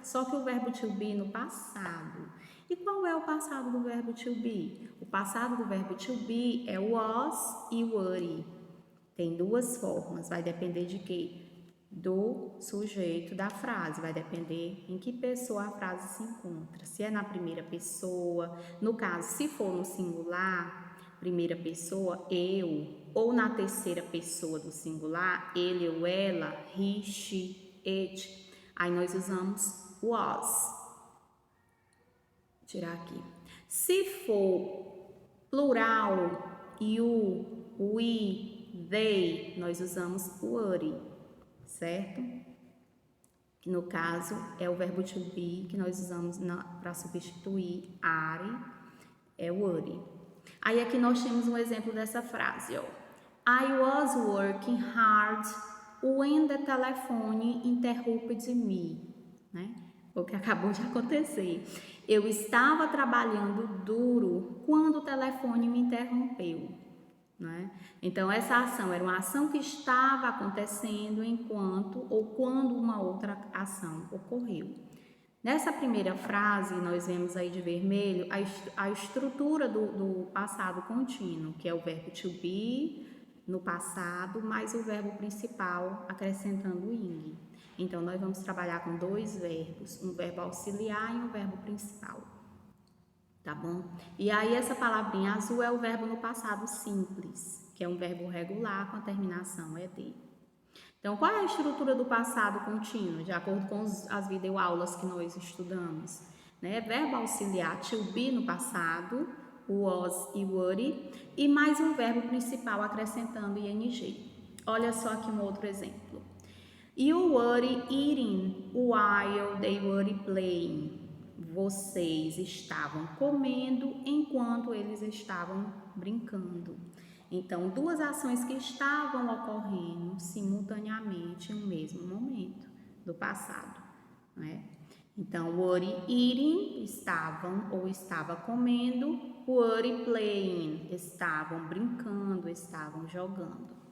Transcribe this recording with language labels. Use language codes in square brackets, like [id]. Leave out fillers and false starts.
[pt] Só que o verbo to be no passado. E qual é o passado do verbo to be? O passado do verbo to be é was e were. Tem duas formas, vai depender de quê? Do sujeito da frase, vai depender em que pessoa a frase se encontra. Se é na primeira pessoa, no caso, se for no singular, primeira pessoa, eu, ou na terceira pessoa do singular, ele ou ela, [en] he, she, it, [pt] aí nós usamos was. Vou tirar aqui. Se for plural, [en] you, we, they, [pt] nós usamos were, certo? Que no caso é o verbo to be que nós usamos para substituir are, é were. Aí aqui nós temos um exemplo dessa frase, ó. [en] I was working hard when the telephone interrupted me, né? [pt] O que acabou de acontecer. Eu estava trabalhando duro quando o telefone me interrompeu, né? Então essa ação era uma ação que estava acontecendo enquanto ou quando uma outra ação ocorreu. Nessa primeira frase, nós vemos aí de vermelho a estrutura do passado contínuo, que é o verbo to be no passado, mais o verbo principal acrescentando o ing. Então, nós vamos trabalhar com dois verbos, um verbo auxiliar e um verbo principal. Tá bom? E aí, essa palavrinha azul é o verbo no passado simples, que é um verbo regular com a terminação ed. Então, qual é a estrutura do passado contínuo, de acordo com as videoaulas que nós estudamos? Né? Verbo auxiliar to be no passado, was e were, e mais um verbo principal acrescentando ing. Olha só aqui um outro exemplo. [en] You were eating while they were playing. [pt] Vocês estavam comendo enquanto eles estavam brincando. Então, duas ações que estavam ocorrendo simultaneamente no mesmo momento do passado, né? Então, [en] were eating, [pt] estavam ou estava comendo, [en] were playing, [pt] estavam brincando, estavam jogando.